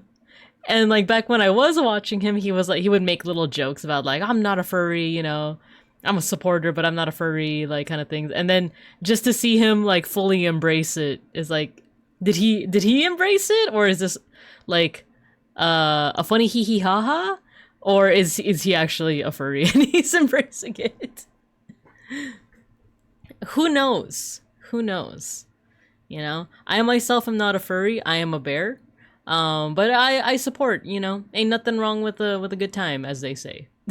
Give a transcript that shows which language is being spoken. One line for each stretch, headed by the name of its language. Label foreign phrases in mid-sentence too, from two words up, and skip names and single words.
English: And like back when I was watching him, he was like he would make little jokes about like I'm not a furry, you know. I'm a supporter, but I'm not a furry, like kind of things. And then just to see him like fully embrace it is like did he embrace it, or is this like a funny hee hee ha ha? Or is he actually a furry and he's embracing it? Who knows? Who knows? You know? I myself am not a furry, I am a bear. But I support, you know, ain't nothing wrong with a good time, as they say.